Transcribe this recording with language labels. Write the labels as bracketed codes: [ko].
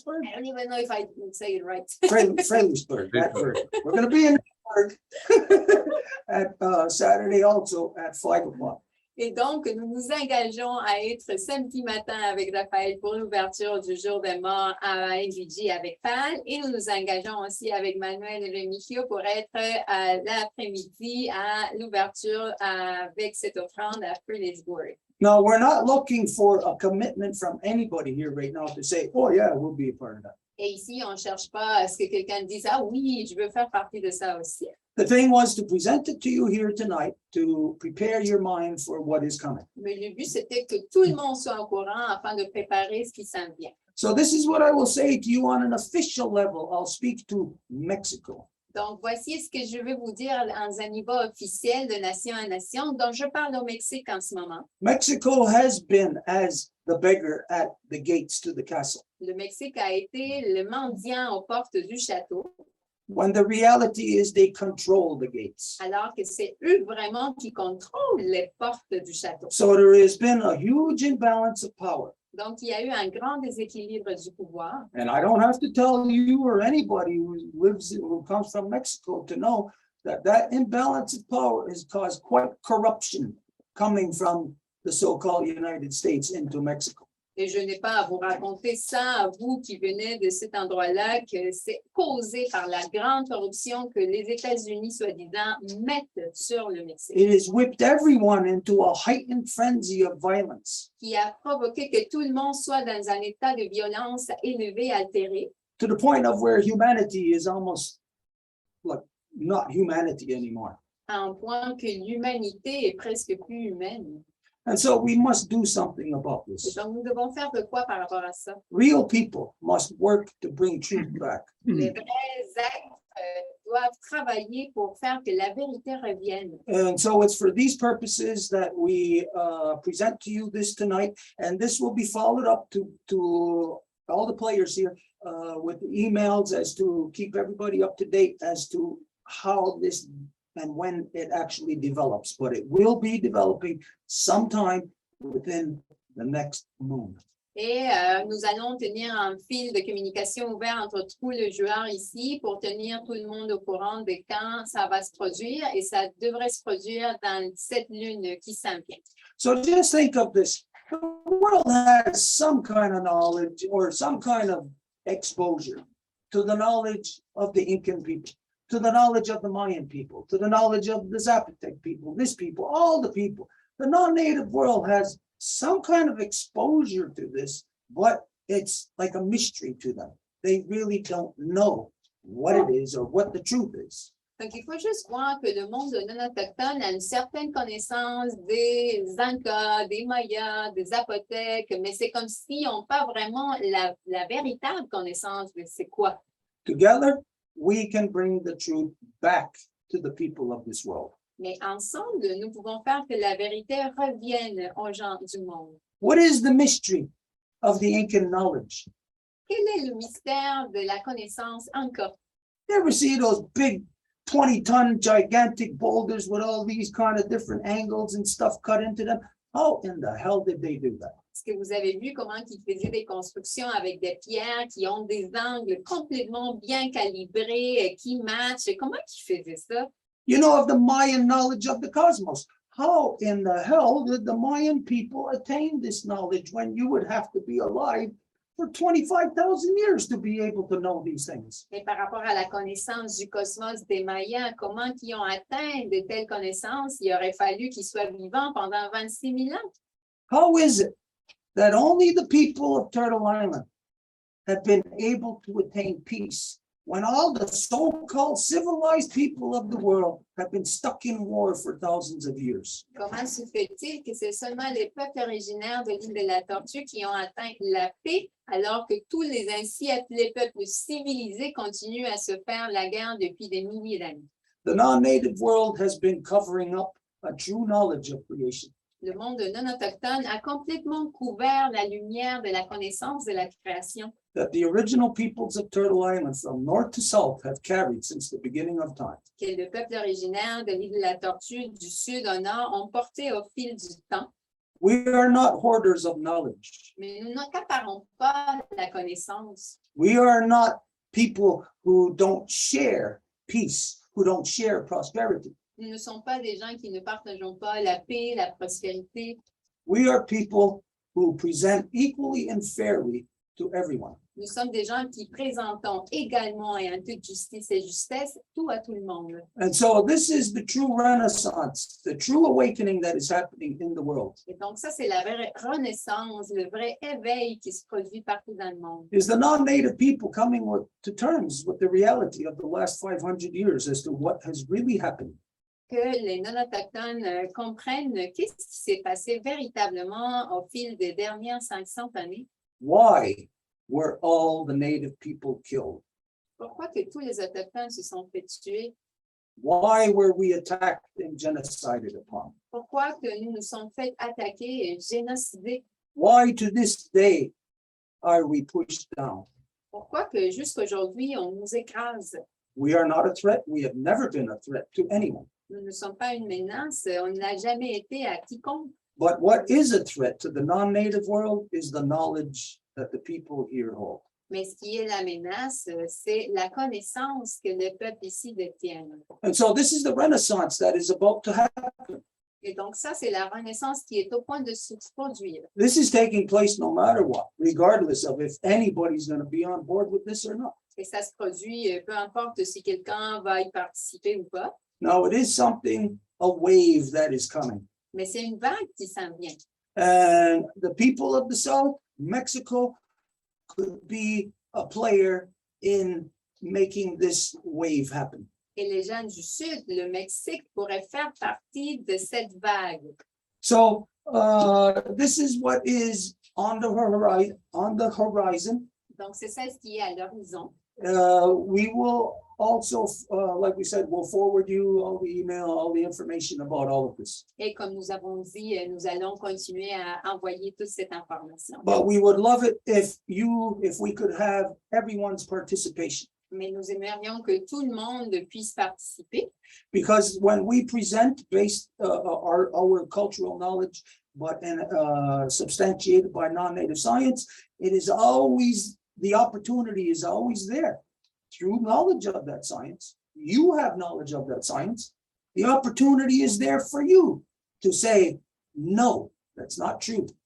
[en] I don't even know if I can say it right. Fredericksburg. We're going to be in at Saturday also at 5 o'clock. [fr] Et donc, nous nous engageons à être samedi matin avec Raphaël pour l'ouverture du jour de mort à MDG avec Pal. Et nous nous engageons aussi avec Manuel et Remigio pour être l'après-midi à l'ouverture avec cette offrande à Fredericksburg. [en] Now, we're not looking for a commitment from anybody here right now to say, oh yeah, we'll be a part of that. [fr] Et ici, on ne cherche pas à ce que quelqu'un dise, ah oui, je veux faire partie de ça aussi. [en] The thing was to present it to you here tonight to prepare your mind for what is coming. [fr] Mais le but, c'était que tout le monde soit au courant afin de préparer ce qui s'en vient. [en] So this is what I will say to you on an official level. I'll speak to Mexico. [fr] Donc, voici ce que je veux vous dire dans un niveau officiel de nation à nation. Donc, je parle au Mexique en ce moment. [en] Mexico has been as the beggar at the gates to the castle, [fr] Le Mexique a été le mendiant aux portes du château, [en] when the reality is they control the gates. [fr] alors que c'est eux vraiment qui contrôlent les portes du château. [en] So there has been a huge imbalance of power. [fr] Donc, il y a eu un grand déséquilibre du pouvoir. [en] And I don't have to tell you or anybody who comes from Mexico to know that that imbalance of power has caused quite corruption coming from the so-called United States into Mexico. [fr] Et je n'ai pas à vous raconter ça, à vous qui venez de cet endroit-là, que c'est causé par la grande corruption que les États-Unis, soi-disant, mettent sur le Mexique, [en] It has whipped everyone into a heightened frenzy of violence [fr] qui a provoqué que tout le monde soit dans un état de violence élevé, altéré, [en] to the point of where humanity is almost like not humanity anymore. [fr] à un point que l'humanité est presque plus humaine. [en] And so we must do something about [fr] Et [en] this. [fr] donc, nous devons faire de quoi par rapport à ça? [en] Real people must work to bring truth back. [fr] Les vrais êtres doivent travailler pour faire que la vérité revienne. [en] And so it's for these purposes that we present to you this tonight, and this will be followed up to all the players here with emails as to keep everybody up to date as to how this and when it actually develops, but it will be developing sometime within the next moon. [fr] Et nous allons tenir un fil de communication ouvert entre tous les joueurs ici pour tenir tout le monde au courant de quand ça va se produire, et ça devrait se produire dans cette lune qui s'en vient. [en] So just think of this. The world has some kind of knowledge or some kind of exposure to the knowledge of the Incan people, to the knowledge of the Mayan people, to the knowledge of the Zapotec people, this people, all the people. The non-native world has some kind of exposure to this, but it's like a mystery to them. They really don't know what it is or what the truth is. [fr] Donc, il faut juste voir que le monde non-autochtone a une certaine connaissance des Incas, des Mayas, des Zapotèques, mais c'est comme s'ils n'ont pas vraiment la véritable connaissance de c'est quoi. [en] Together, we can bring the truth back to the people of this world. [fr] Mais ensemble, nous pouvons faire que la vérité revienne aux gens du monde. [en] What is the mystery of the Incan knowledge? [fr] Quel est le mystère de la connaissance encore? [en] You ever see those big 20-ton gigantic boulders with all these kind of different angles and stuff cut into them? How in the hell did they do that? [fr] Est-ce que vous avez vu comment ils faisaient des constructions avec des pierres qui ont des angles complètement bien calibrés, qui matchent? Comment ils faisaient ça? [en] You know of the Mayan knowledge of the cosmos. How in the hell did the Mayan people attain this knowledge when you would have to be alive for 25,000 years to be able to know these things? [fr] Et par rapport à la connaissance du cosmos des Mayas, comment ils ont atteint de telles connaissances? Il aurait fallu qu'ils soient vivants pendant 26 000 ans. [en] How is it that only the people of Turtle Island have been able to attain peace when all the so-called civilized people of the world have been stuck in war for thousands of years? [fr] Comment se fait-il que c'est seulement les peuples originaires de l'île de la Tortue qui ont atteint la paix, alors que tous les ainsi appelés peuples civilisés continuent à se faire la guerre depuis des milliers d'années? [en] The non-native world has been covering up a true knowledge of creation. [fr] Le monde non autochtone a complètement couvert la lumière de la connaissance de la création [en] that the original peoples of Turtle Island from north to south have carried since the beginning of time. [fr] que le peuple originaire de l'île de la Tortue du sud au nord ont porté au fil du temps. [en] We are not hoarders of knowledge. [fr] Mais nous n'accaparons pas la connaissance. [en] We are not people who don't share peace, who don't share prosperity. [fr] Nous ne sommes pas des gens qui ne partageons pas la paix, la prospérité. [en] We are people who present equally and fairly to everyone. [fr] Nous sommes des gens qui présentons également et en toute justice et justesse tout à tout le monde. [en] And so this is the true renaissance, the true awakening that is happening in the world. [fr] Et donc ça, c'est la vraie renaissance, le vrai éveil qui se produit partout dans le monde. [en] Is the non-native people coming to terms with the reality of the last 500 years as to what has really happened? [fr] Que les non-autochtones comprennent qu'est-ce qui s'est passé véritablement au fil des dernières 500 années. [en] Why were all the native people killed? [fr] Pourquoi que tous les autochtones se sont fait tuer? [en] Why were we attacked and genocided upon? [fr] Pourquoi que nous nous sommes fait attaquer et génocider? [en] Why to this day are we pushed down? [fr] Pourquoi que jusqu'aujourd'hui, on nous écrase? [en] We are not a threat. We have never been a threat to anyone. [fr] Nous ne sommes pas une menace, on n'a jamais été à quiconque. [en] But what is a threat to the non-native world is the knowledge that the people here hold. [fr] Mais ce qui est la menace, c'est la connaissance que le peuple ici détient. [en] And so this is the renaissance that is about to happen. [fr] Et donc ça, c'est la renaissance qui est au point de se produire. [en] This is taking place no matter what, regardless of if anybody's going to be on board with this or not. [fr] Et ça se produit, peu importe si quelqu'un va y participer ou pas. [en] Now, it is something, a wave that is coming. [fr] Mais c'est une vague qui s'en vient. [en] And the people of the South, Mexico, could be a player in making this wave happen. [fr] Et les gens du Sud, le Mexique, pourraient faire partie de cette vague. [en] So this is what is on the horizon. [fr] Donc, c'est ça ce qui est à l'horizon. [en] We will also, like we said, we'll forward you all the email, all the information about all of this. [fr] Et comme nous avons dit, nous allons continuer à envoyer toute cette information. [en] But we would love it if we could have everyone's participation. [fr] Mais nous aimerions que tout le monde puisse participer. [en] Because when we present based our cultural knowledge, but substantiated by non-native science, it is always, the opportunity is always there. Through knowledge of that science, you have knowledge of that science, the opportunity is there for you to say, no, that's not true.